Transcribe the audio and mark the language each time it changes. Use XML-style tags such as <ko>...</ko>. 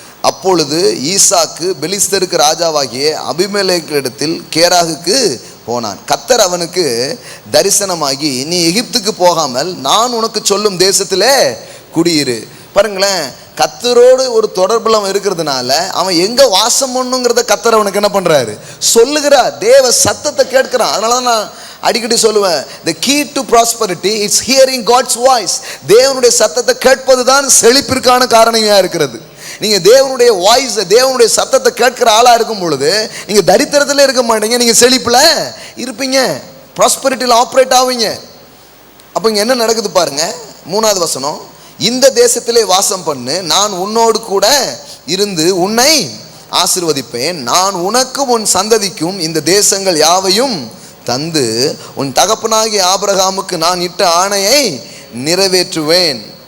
<ta>அப்பொழுது ஈசாக்கு பெலிஸ்தருக்கு ராஜாவாகிய அபிமெலேக்கிடத்தில் கேராகுக்கு போனான். கர்த்தர் அவனுக்கு தரிசனமாகி, நீ எகிப்துக்கு போகாமல் நான் உனக்கு சொல்லும் தேசத்திலே குடியிரு. பாருங்களேன், கர்த்தரோடு ஒரு தொடர்புல அவன் இருக்கிறதுனால அவன் எங்க வாசம் பண்ணுங்கிறத கர்த்தர் அவனுக்கு என்ன பண்றாரு? சொல்லுகிறார். தேவ சத்தத்தை கேட்கிறான். அதனாலதான் நான் அடிக்கடி சொல்லுவேன்,</ta> <en>the key to prosperity is hearing God's voice.</en> <ta>தேவனுடைய சத்தத்தை கேட்பது தான் செழிப்பிற்கான காரணமா இருக்கிறது. நீங்க தேவனுடைய வாய்ஸ், தேவனுடைய சத்தத்தை கேட்கிற ஆளா இருக்கும் பொழுது நீங்க தரித்திரத்துல இருக்க மாட்டீங்க, நீங்க செழிப்புல இருப்பீங்க, ப்ராஸ்பரிட்டியில் ஆப்ரேட் ஆவீங்க. அப்ப இங்க என்ன நடக்குது பாருங்க. 3வது வசனம், இந்த தேசத்திலே வாசம் பண்ணு, நான் உன்னோடு கூட இருந்து உன்னை ஆசீர்வதிப்பேன், நான் உனக்கும் உன் சந்ததிக்கும் இந்த தேசங்கள் யாவையும் தந்து உன் தகப்பனாகிய ஆபிரகாமுக்கு நான் இட்ட ஆணையை நிறைவேற்றுவேன்.</ta>